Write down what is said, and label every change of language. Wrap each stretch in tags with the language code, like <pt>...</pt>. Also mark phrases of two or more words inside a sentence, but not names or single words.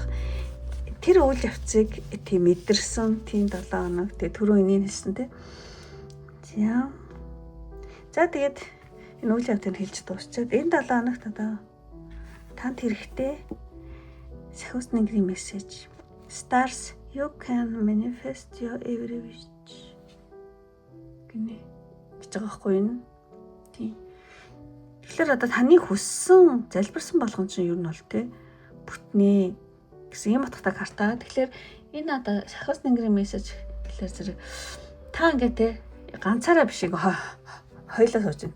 <mn>Тэр үйл явцыг тийм мэдэрсэн тийм 7 хоног тий түрүү энийг хэлсэн тий. За тэгээд энэ үйл явдлыг хэлж дуусчаад энэ 7 хоногт одоо танд хэрэгтэй сахиус нэгний мессеж.</mn> <en>Stars, you can manifest your every wish.</en> <mn>Гэнэ гэж байгаа хгүй юу? Тийм. Тэгэхээр одоо таны хүссэн, залбирсан болгон чинь юу нь бол те бүтнээ гэсэн юм утгатай карта. Тэгэхээр энэ одоо сахиус нэгний мессеж гэхэлэр зэрэг та ингээд те ганцаараа биш хоёлоо сууж байна те.</mn>